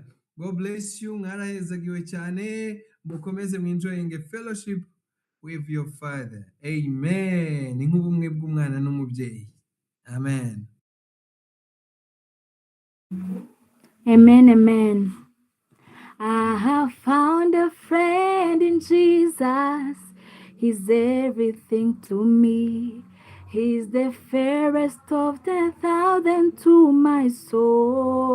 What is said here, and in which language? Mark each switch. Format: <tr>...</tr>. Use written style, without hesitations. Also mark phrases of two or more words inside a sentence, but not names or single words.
<en>God bless you.</en> <rw>Mwarahezagiwe cyane. Mukomeze</rw> <en>enjoying a fellowship with your Father.</en> <rw>Amen. Ni nk'ubumwe bw'umwana n'umubyeyi. Amen. Amen, amen.</rw> <en>I have found a friend in Jesus. He's everything to me. He's the fairest of 10,000 to my soul.</en>